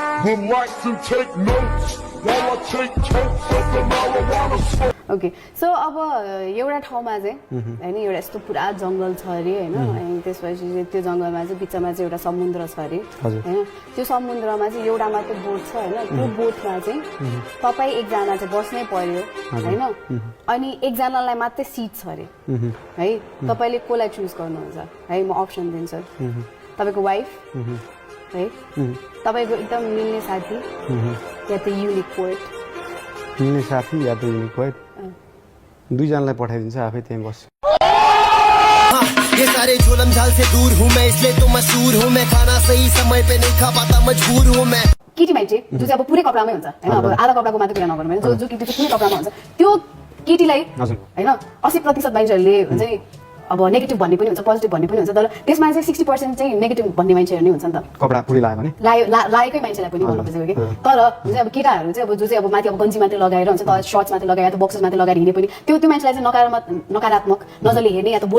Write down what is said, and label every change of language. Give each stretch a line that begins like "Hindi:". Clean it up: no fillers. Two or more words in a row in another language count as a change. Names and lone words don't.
Nepali: ओके सो अब एउटा ठाउँमा चाहिँ हैन, एउटा यस्तो पुरा जंगल छ अरे हैन, अनि त्यसपछि त्यो जंगलमा चाहिँ बिचमा चाहिँ एउटा समुद्र छ अरे हैन, त्यो समुद्रमा चाहिँ एउटा मात्र बोट छ हैन, त्यो बोटमा चाहिँ तपाई एकजना चाहिँ बस्नै पर्यो हैन, अनि एकजनालाई मात्रै सिट छ अरे है, तपाईले कोलाई चुज गर्नुहुन्छ है? म अप्सन दिन्छु, तपाईको वाइफ है, तपाईको एकदम मिल्ने साथी या त युनिक पोएट? मिल्ने साथी या त युनिक पोएट, दुईजनालाई पठाइदिन्छ, आफै त्यही बस्छु।
Hindi: ये सारे जुल्म झाल से दूर हूँ मैं, इसलिए तो मशहूर हूँ मैं, खाना सही समय पे नहीं खा पाता मजबूर हूँ मैं।
Nepali: केटी मान्छे जो चाहिँ अब पुरै कपडामै हुन्छ हैन, अब आधा कपडाको मात्र कुरा नगरौँ हैन, जो केटी चाहिँ पुरै कपडामा हुन्छ, त्यो केटीलाई हैन 80% मान्छेहरूले हुन्छ नि अब नेगेटिभ भन्ने पनि हुन्छ, पोजिटिभ भन्ने पनि हुन्छ, तर त्यसमा चाहिँ 60% चाहिँ नेगेटिभ भन्ने मान्छेहरू नै हुन्छ नि त। कपडा पुरै लायो भने लाएकै मान्छेलाई पनि भन्नु खोजेको कि, तर हुन्छ अब केटाहरू चाहिँ अब जो चाहिँ अब माथि अब गन्जी मात्रै लगाएर हुन्छ, त सर्ट्स मात्रै लगाएर त बक्सर्स मात्रै लगाएर हिँडे पनि त्यो मान्छेलाई चाहिँ नकारात्मक नजरले हेर्ने या त बोल्ने।